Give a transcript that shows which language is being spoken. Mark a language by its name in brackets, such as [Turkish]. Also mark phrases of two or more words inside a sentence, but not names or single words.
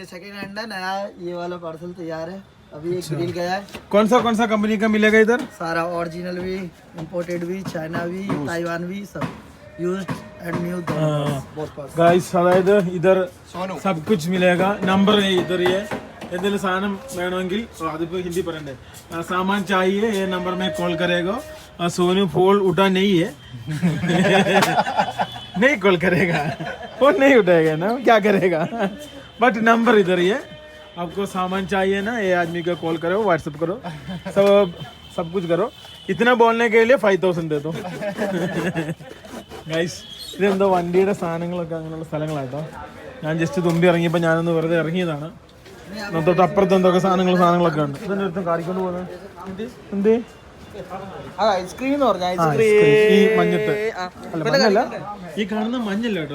[Hindi] ये [English] second hand [Hindi] है, नया ये वाला पार्सल तैयार है, अभी एक बिल गया है. कौन सा कंपनी का मिलेगा इधर? सारा ओरिजिनल भी, इंपोर्टेड भी, चाइना भी, ताइवान भी, सब [English] used and new [Hindi] बहुत पास. गाइस അതായത് इधर सब कुछ मिलेगा. नंबर है इधर. [Malayalam] ये എന്തെങ്കിലും സാധനം വേണമെങ്കിൽ അതിപ്പോ ഹിന്ദി പറയണ്ടേ. [Hindi] सामान चाहिए ये नंबर में कॉल करेगा. सोनू फोन उठा नहीं है. नहीं कॉल करेगा, फोन नहीं उठाएगा ना, क्या करेगा. बट नंबर इधर ही है. आपको सामान चाहिए ना, ये आदमी का कॉल करो, व्हाट्सएप करो, सब कुछ करो. इतना बोलने के लिए 5,000 दे दो. [Malayalam] ഗൈസ്, ഇതെന്തോ വണ്ടിയുടെ സാധനങ്ങളൊക്കെ അങ്ങനെയുള്ള സ്ഥലങ്ങളാട്ടോ. ഞാൻ ജസ്റ്റ് തുമ്പി ഇറങ്ങിയപ്പോൾ ഞാനൊന്ന് വെറുതെ ഇറങ്ങിയതാണ്. തൊട്ട് അപ്പുറത്ത് എന്തൊക്കെ സാധനങ്ങളൊക്കെ ഉണ്ട്. ഇതിൻ്റെ അടുത്ത് കാണിക്കൊണ്ട് പോകുന്നത് എന്ത്? ഐസ്ക്രീം എന്ന് പറഞ്ഞ ഈ മഞ്ഞത്ത് അല്ല, മഞ്ഞല്ല, ഈ കാണുന്ന മഞ്ഞല്ല കേട്ടോ.